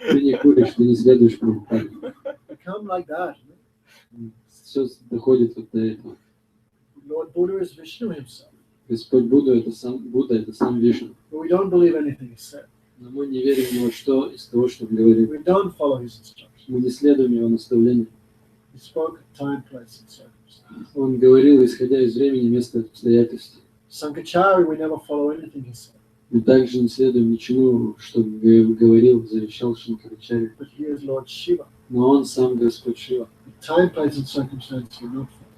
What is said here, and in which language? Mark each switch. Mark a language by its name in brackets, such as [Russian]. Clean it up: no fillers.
[Russian] Ты не куришь, ты не следуешь Прабхупаде. [English] Become like that. [Russian] Все доходит вот до этого. [English] Lord Buddha is Vishnu himself. [Russian] Господь Будда это сам Вишну. [English] But we don't believe anything he said. [Russian] Но мы не верим в него, что из того, что он говорит. [English] We don't follow his instructions. [Russian] Мы не следуем его наставлениям. [English] He spoke at time, place, and circumstance. [Russian] Он говорил, исходя из времени, места, обстоятельств. [English] Sankachari, we never follow anything he said. [Russian] Мы также не следуем ничему, что говорил, завещал Шанкарачарья. [English] But he is Lord Shiva. [Russian] Но он сам Господь Шива. [English] At time, place, and circumstance, we not follow.